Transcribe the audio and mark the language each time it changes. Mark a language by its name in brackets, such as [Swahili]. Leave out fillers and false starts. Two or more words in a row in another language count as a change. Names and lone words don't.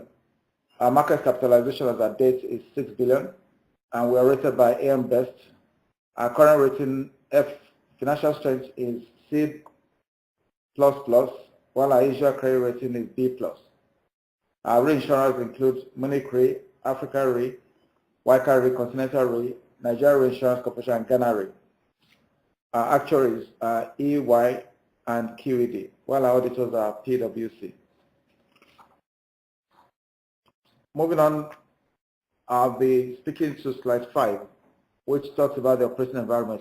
[English] Our market capitalization as at date is 6 billion, and we are rated by AM Best. Our current rating financial strength is C++, while our usual credit rating is B+. Our reinsurers include Munich Re, Africa Re, Waika Re, Continental Re, Nigeria Reinsurance Corporation, and Ghana Re. Our actuaries are EY and QED, while our auditors are PwC. Moving on, I'll be speaking to slide 5, which talks about the operating environment.